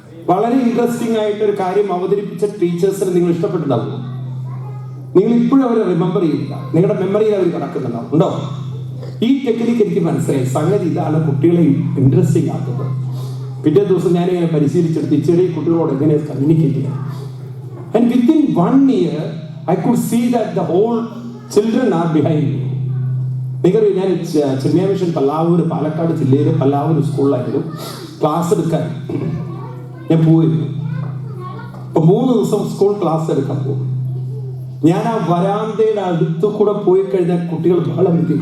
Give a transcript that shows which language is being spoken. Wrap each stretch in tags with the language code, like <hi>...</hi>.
<ml>വളരെ ഇൻട്രസ്റ്റിംഗ് ആയിട്ട് ഒരു കാര്യം അവതരിപ്പിച്ച ടീച്ചേഴ്സിനെ നിങ്ങൾ ഇഷ്ടപ്പെട്ടിട്ടുണ്ടാവുമോ? നിങ്ങൾ ഇപ്പോഴും അവരെ റിമെമ്പർ ചെയ്യില്ല, നിങ്ങളുടെ മെമ്മറിയിൽ അവർ കിടക്കുന്നുണ്ടാവും. ഉണ്ടോ? ഈ ടെക്നിക്ക് എനിക്ക് മനസ്സിലായി. സംഗതി ഇതാണ് കുട്ടികളെ ഇൻട്രസ്റ്റിംഗ് ആക്കുന്നത്. പിറ്റേ ദിവസം ഞാനിങ്ങനെ പരിശീലിച്ചെടുത്ത് ചെറിയ കുട്ടികളോട് എങ്ങനെ കമ്മ്യൂണിക്കേറ്റ് ചെയ്യാം.</ml> <en>And within 1 year I could see that the whole children are behind me.</en> <ml>നിങ്ങൾ ഞാൻ ചിന്മയ മിഷൻ പല്ലാവൂർ, പാലക്കാട് ജില്ലയിലെ പല്ലാവൂർ സ്കൂളിലായിരുന്നു ക്ലാസ് എടുക്കാൻ ഞാൻ പോയിരുന്നു. അപ്പൊ 3 ദിവസം സ്കൂൾ ക്ലാസ് എടുക്കാൻ പോകും. ഞാൻ ആ വരാന്തയുടെ അടുത്തു കൂടെ പോയി കഴിഞ്ഞാൽ കുട്ടികൾ ബഹളം വെക്കും.</ml>